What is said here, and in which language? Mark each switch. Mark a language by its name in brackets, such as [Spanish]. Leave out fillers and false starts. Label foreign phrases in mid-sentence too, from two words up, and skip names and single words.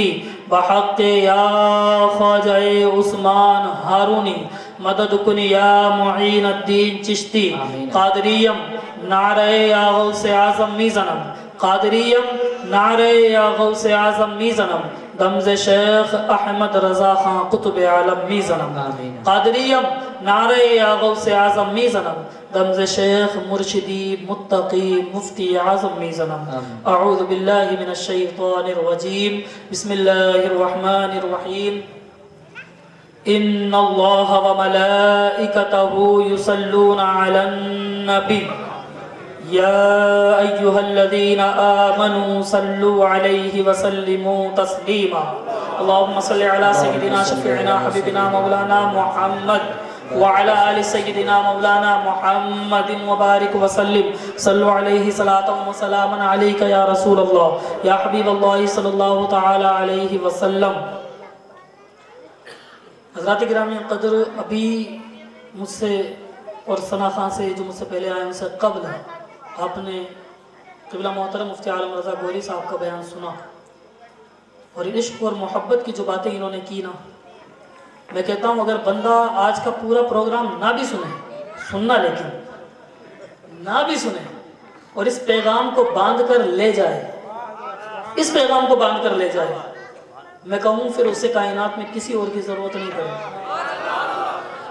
[Persian] بحق یا خواجهٔ عثمان هارونی، مدد کن یا معین‌الدین چشتی، قادریم نعره یا غوث اعظم می‌زنم، قادریم نعره یا غوث اعظم می‌زنم، دم زِ شیخ احمد رضا خان قطب عالم می‌زنم، قادریم نعره یا غوث اعظم می‌زنم، دم زِ شیخ مرشدی متقی مفتی اعظم می‌زنم. [Arabic] أعوذ بالله من الشيطان الرجيم، بسم الله الرحمن الرحيم. إن الله وملائكته يصلون على النبي، يا أيها الذين آمنوا صلوا عليه وسلموا تسليما. اللهم صل على سيدنا شفيعنا حبيبنا مولانا محمد وعلى آل سيدنا مولانا محمد وبارك وسلم. صلوا عليه صلاة وسلاما عليك يا رسول الله يا حبيب الله صلى الله تعالى عليه وسلم. [Urdu] حضرات گرامی قدر، ابھی مجھ سے اور ثنا خاں سے جو مجھ سے پہلے آئے ان سے قبل آپ نے قبلہ محترم مفتی عالم رضا گوری صاحب کا بیان سنا، اور عشق اور محبت کی جو باتیں انہوں نے کی نا، میں کہتا ہوں اگر بندہ آج کا پورا پروگرام نہ بھی سنے، سننا لیکن نہ بھی سنے، اور اس پیغام کو باندھ کر لے جائے، اس پیغام کو باندھ کر لے جائے، میں کہوں پھر اسے کائنات میں کسی اور کی ضرورت نہیں پڑے گی.